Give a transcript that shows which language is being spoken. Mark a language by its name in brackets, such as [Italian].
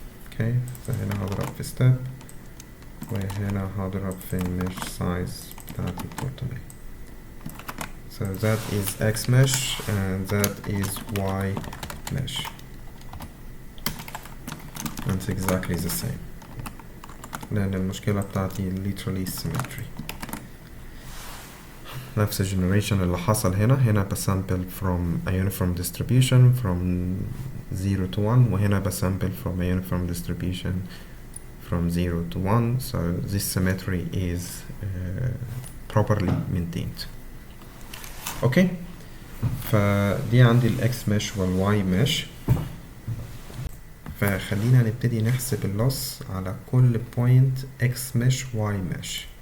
[Arabic] okay فهنا هضرب في step وهنا هضرب في ال mesh size بتاعتي 300. [English] so that is x mesh and that is y mesh and it's exactly the same [Arabic] لأن المشكلة بتاعتي [English] literally symmetry. [Arabic] نفس الجنريشن اللي حصل هنا بسامبل [English] from a uniform distribution from 0 to 1 [Arabic] وهنا بسامبل [English] from a uniform distribution from 0 to 1 so this symmetry is properly maintained. [Arabic] اوكي فدي عندي الاكس mesh والواي mesh. فخلينا نبتدي نحسب اللوس على كل بوينت اكس mesh واي mesh.